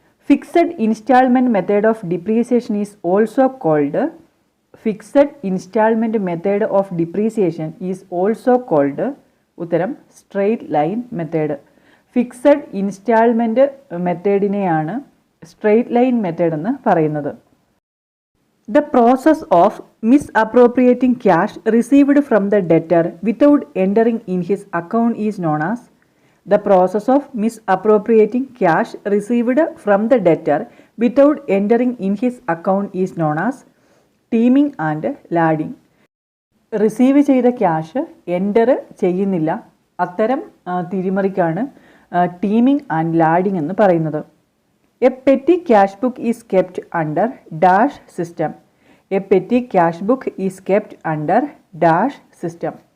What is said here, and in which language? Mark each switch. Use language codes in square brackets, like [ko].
[en] Fixed instalment method of depreciation is also called. Fixed instalment method of depreciation is also called. [ml] ഉത്തരം straight line method. Fixed instalment മെത്തേഡിനെയാണ് straight line method എന്ന് പറയുന്നത്. [en] The process of misappropriating cash received from the debtor without entering in his account is known as. The process of misappropriating cash received from the debtor without entering in his account is known as teaming and lading. [ml] Receive ചെയ്ത cash enter ചെയ്യുന്നില്ല, അത്തരം തിരിമറിക്കാണ് teaming and lading എന്ന് പറയുന്നത്. [en] A petty cash book is kept under dash system. A petty cash book is kept under dash system.